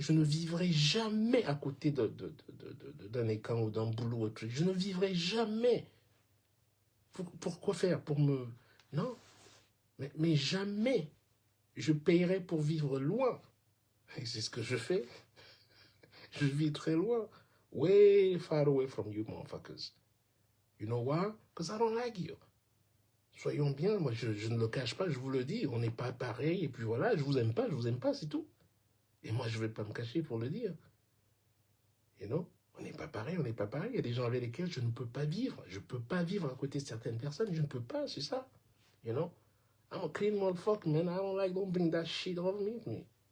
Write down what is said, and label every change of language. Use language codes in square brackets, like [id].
[fr] Je ne vivrai jamais à côté d'un écran ou d'un boulot. Ou truc. Je ne vivrai jamais. Pourquoi faire? Pour me... Non. Mais jamais. Je paierai pour vivre loin. Et c'est ce que je fais. Je vis très loin. [en] Way far away from you, motherfuckers. You know why? Because I don't like you. [fr] Soyons bien, moi je ne le cache pas, je vous le dis, on n'est pas pareil, et puis voilà, je vous aime pas, c'est tout. Et moi je ne vais pas me cacher pour le dire. [en] You know? [fr] On n'est pas pareil, on n'est pas pareil. Il y a des gens avec lesquels je ne peux pas vivre. Je ne peux pas vivre à côté de certaines personnes, je ne peux pas, c'est ça. [en] You know? I'm a clean motherfucker, man. Don't bring that shit over me.